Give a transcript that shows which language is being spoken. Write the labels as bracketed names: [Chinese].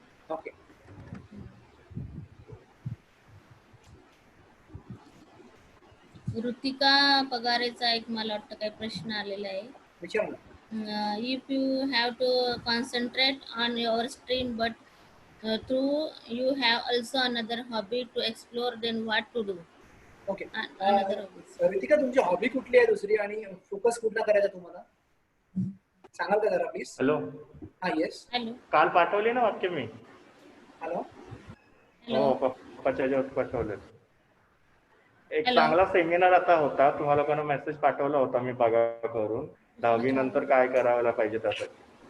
[Marathi] Okay. Ritika पगारेचा एक मला वाटतं काही प्रश्न आलेला आहे. विचारा. [English] If you have to concentrate on your stream but through you have also another hobby to explore, then what to do? Okay. Another hobby. [Marathi] Ritika, तुमची हॉबी कुठली आहे दुसरी, आणि फोकस कुठला करायचा तुम्हाला सांगाल का जरा प्लीज? हॅलो. हा, येस. हॅलो. काल पाठवली ना वाक्य मी? हॅलो. हो, पप्पाच्या ह्याच्यावर पाठवले. एक Hello. चांगला सेमिनार आता होता, तुम्हाला लोकांना मेसेज पाठवला होता मी बघा करून, 10वी नंतर काय करायला पाहिजे त्यासाठी.